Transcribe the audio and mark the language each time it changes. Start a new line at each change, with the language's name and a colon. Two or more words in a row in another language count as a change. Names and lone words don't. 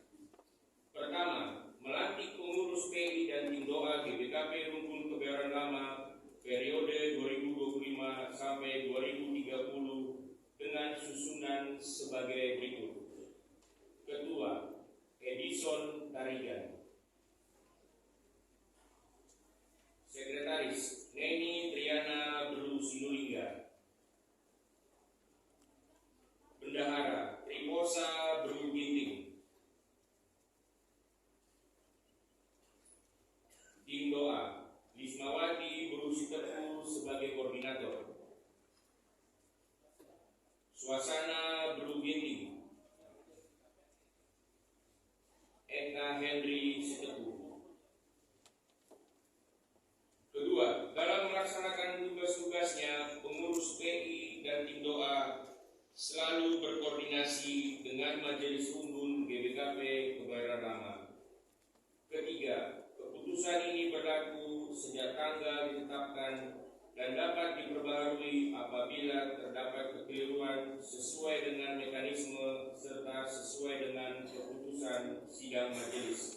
Indonesian: Pertama, melantik pengurus PI dan tim doa GBKP Rumbun Kebayoran Lama periode 2025 sampai 2030 dengan susunan sebagai berikut. Ketua, Edison Tarigan. Sekretaris, Neni Triana Belu Sinulinga. Bendahara, Triposa Belu Ginting. Tim doa, Lismawati Belu Sitepu sebagai koordinator. Suasana Belu Ginting. Eka Henry Sitepu. Kedua, dalam melaksanakan tugas-tugasnya, pengurus PI dan tim doa selalu berkoordinasi dengan Majelis Umbun GBKP Kebayoran Lama. Ketiga, keputusan ini berlaku sejak tanggal ditetapkan dan dapat diperbaharui apabila terdapat kekeliruan sesuai dengan mekanisme serta sesuai dengan keputusan sidang majelis.